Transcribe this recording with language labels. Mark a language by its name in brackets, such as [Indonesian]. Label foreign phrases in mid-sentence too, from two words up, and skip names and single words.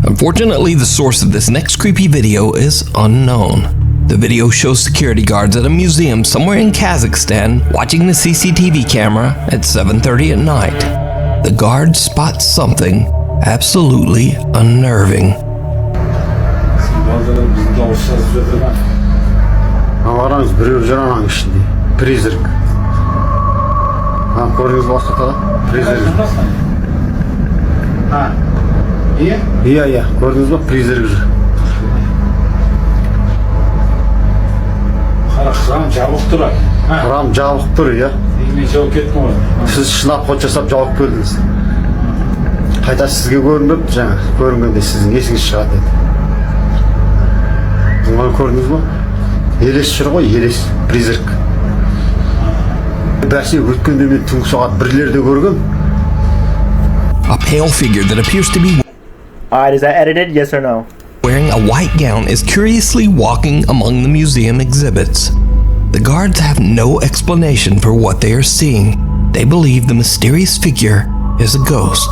[English] Unfortunately, the source of this next creepy video is unknown. The video shows security guards at a museum somewhere in Kazakhstan watching the CCTV camera at 7:30 at night. The guards spot something absolutely unnerving. [Kazakh] Призрак. Көрдіңіз бе осы ортада? Призрак. Иә, көрдіңіз бе? Призрак жүр. Храм жабық тұр. Храм жабық тұр, иә. Мен жауып кеттім ғой. Сіз шынап ход жасап жауып келдіңіз. Қайта сізге көрініп, жаңа көрінгенде сіздің есіңіз шығады деді. Оны көрдіңіз бе? Елес жүр ғой, елес, призрак. Бәсе өткенде мен түнгі сағат 1-лерде көргем. [English] A pale figure that appears to be Alright, is that edited? Yes or no? Wearing a white gown is curiously walking among the museum exhibits. The guards have no explanation for what they are seeing. They believe the mysterious figure is a ghost.